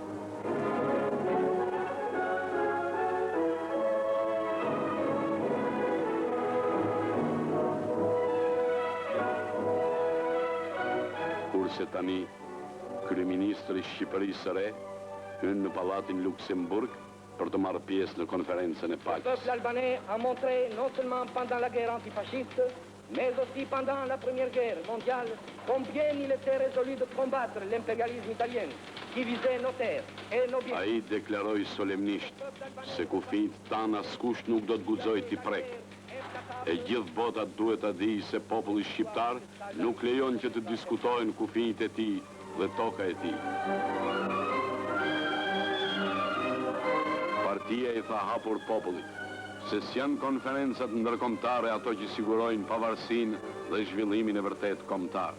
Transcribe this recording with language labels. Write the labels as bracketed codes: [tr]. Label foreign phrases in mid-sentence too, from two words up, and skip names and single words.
[sq] Kurse tani, kryeministri i Shqipërisë së re hyn në pallatin Luksemburg për të marrë pjesë në konferencën e paqes. [fr] Le peuple albanais a montré non seulement pendant la guerre antifasciste, mais aussi pendant la Première Guerre mondiale, combien il était résolu de combattre l'impérialisme italien, qui visait nos terres et nos biens. [sq] Ai deklaroi solemnisht se kufijt tan askush nuk do të guxojë t'i prek. E gjithë bota duhet ta dijë se populli shqiptar nuk lejon që të diskutojnë kufijt e tij dhe toka e tij. Partia i tha hapur popullit, se s'janë konferencat ndërkombëtare ato që sigurojnë pavarësinë dhe zhvillimin e vërtet kombëtar.